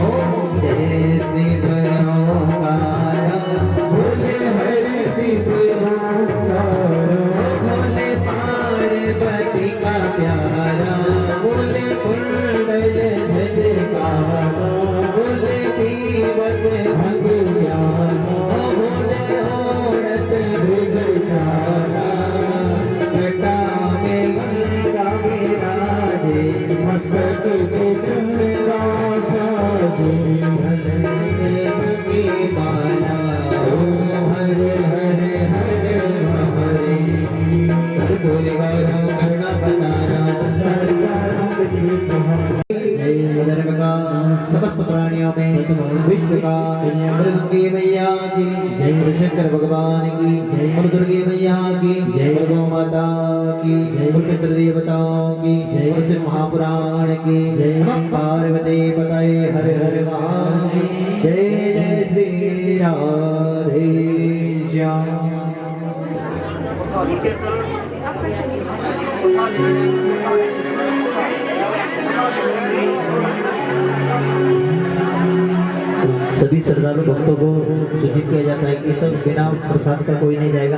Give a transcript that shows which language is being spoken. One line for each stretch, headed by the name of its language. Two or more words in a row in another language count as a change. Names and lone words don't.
Hindi: ओम जय शिव ओंकार, भोले हरि शिव ओंकार, भोले पार्वती का प्यारा, भोले कुंडल झलकारा, भोले दीवत भगवाना, भोले ओढ़त भृगचारा, जटा में गंगा विराजे, मस्तक पे चंद्रा साजे, देव की माला। ओम हरे हरे हरे हरे, भोले बाबा गणपतारा, धर्म का समस्त प्राणियों में विश्व का दुर्गे मैया की जय, शंकर भगवान की जय, दुर्गे मैया की जय, गौ माता की जय, पितृ देवताओं की जय, शिव महापुराण की जय, पार्वती पतये हर हर महादेव। जय जय श्री राधे श्याम। सभी श्रद्धालु भक्तों को सूचित किया जाता है कि सब बिना प्रसाद का कोई नहीं जाएगा।